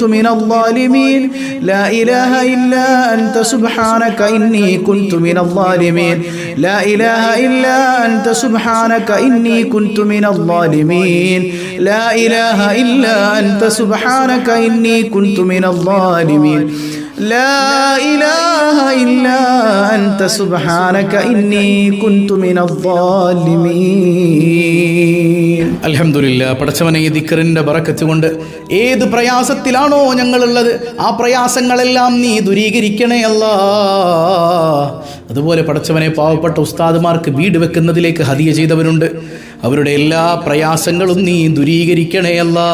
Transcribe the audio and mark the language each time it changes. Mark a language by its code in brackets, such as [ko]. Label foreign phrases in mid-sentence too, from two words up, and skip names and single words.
[ar] من الظالمين لا إله إلا أنت سبحانك إني كنت من الظالمين لا إله إلا أنت سبحانك إني كنت من الظالمين لا إله إلا أنت سبحانك إني كنت من الظالمين لا إله إلا أنت سبحانك إني كنت من الظالمين الحمد لله. [ml] പടച്ചവനെ, ഈ ദിക്റിന്റെ ബറക്കത്ത് കൊണ്ട് ഏത് പ്രയാസത്തിലാണോ ഞങ്ങളുള്ളത് ആ പ്രയാസങ്ങളെല്ലാം നീ ദൂരീകരിക്കണേ അല്ലാ. അതുപോലെ പടച്ചവനെ, പാവപ്പെട്ട ഉസ്താദുമാർക്ക് വീട് വെക്കുന്നതിലേക്ക് ഹദിയ ചെയ്തവരുണ്ട്. അവരുടെ എല്ലാ പ്രയാസങ്ങളും നീ ദൂരീകരിക്കണേ അല്ലാ.